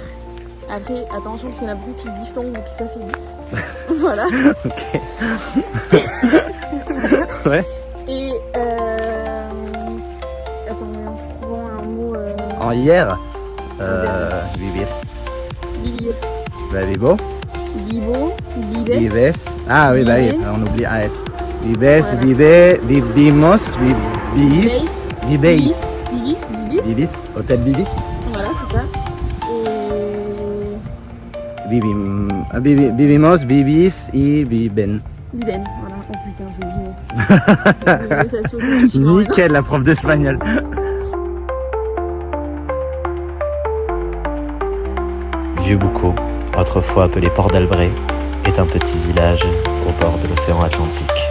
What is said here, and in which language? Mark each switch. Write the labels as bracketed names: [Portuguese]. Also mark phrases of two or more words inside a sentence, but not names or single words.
[French] Après, attention, c'est la boucle qui diphtongue ou qui s'affaiblisse. Voilà. Ok. Ouais. Et attends, mais en trouvant un mot. En hier, vivir. [Spanish] Vivir. Bah, vivo. Vivo. Vives. Vives. [French] Ah oui, bah oui, [Spanish] Vive. [French] on oublie AS. Vives, Voilà. [Spanish] vive, vivimos, vivis. Viveis. Viveis. Vivis. Vivis. Hôtel Vivis. [French] Voilà, c'est ça. Et. [Spanish] Vivimos, vivis y viven. [French] Viven, voilà. Oh putain, c'est bien. Ça se fait Nickel, la prof d'espagnol. Vieux-Boucau, autrefois appelé Port d'Albret, est un petit village au bord de l'océan Atlantique.